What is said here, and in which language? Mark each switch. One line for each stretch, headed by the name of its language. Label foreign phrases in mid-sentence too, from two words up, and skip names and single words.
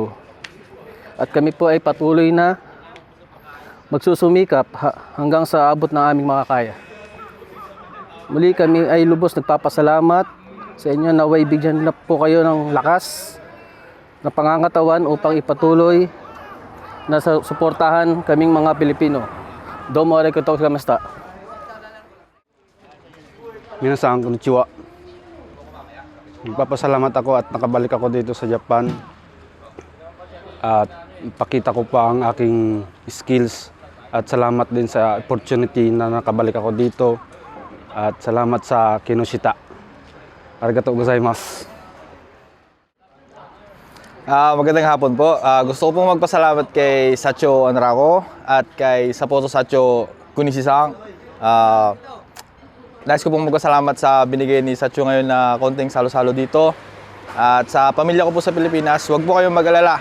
Filipino: At kami po ay patuloy na magsusumikap hanggang sa abot ng aming makakaya. Muli kami ay lubos nagpapasalamat sa inyo na way bigyan na po kayo ng lakas na pangangatawan upang ipatuloy na suportahan kaming mga Pilipino.
Japanese: どうもありがとうございました. 皆さん、こんにちは.
Filipino: Nagpapasalamat ako at nakabalik ako dito sa Japan. At pakita ko pa ang aking skills. At salamat din sa opportunity na nakabalik ako dito. At salamat sa Kinoshita.
Japanese: ありがとうございます.
Filipino: Magandang hapon po. Gusto ko pong magpasalamat kay Sacho Anrako at kay Sapoto Sacho Kunishi-san. Nais ko pong magpasalamat sa binigay ni Sacho ngayon na konting salo-salo dito. At sa pamilya ko po sa Pilipinas, huwag po kayong mag-alala.